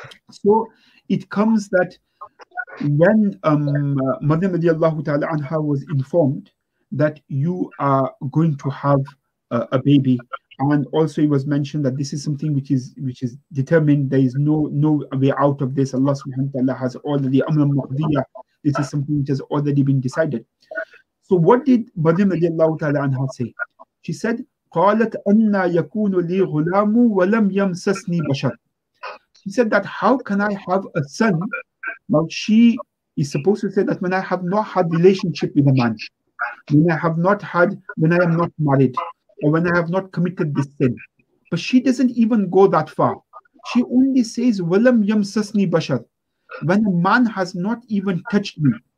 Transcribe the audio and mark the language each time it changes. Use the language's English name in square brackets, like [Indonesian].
[English] So it comes that when Maryam radiallahu ta'ala anha was informed that you are going to have a baby, and also it was mentioned that this is something which is determined. There is no way out of this. Allah subhanahu wa ta'ala has already amran maqdiya. This is something which has already been decided. So what did Maryam radiallahu ta'ala anha say? She said, [Arabic] قالت أن يكون لي غلام ولم يمسسني بشر. [English] She said that how can I have a son? Now she is supposed to say that when I have not had relationship with a man, when I am not married, or when I have not committed this sin. But she doesn't even go that far. She only says, [Arabic] وَلَمْ يَمْسَسْنِي بَشَرٍ, [English] when a man has not even touched me.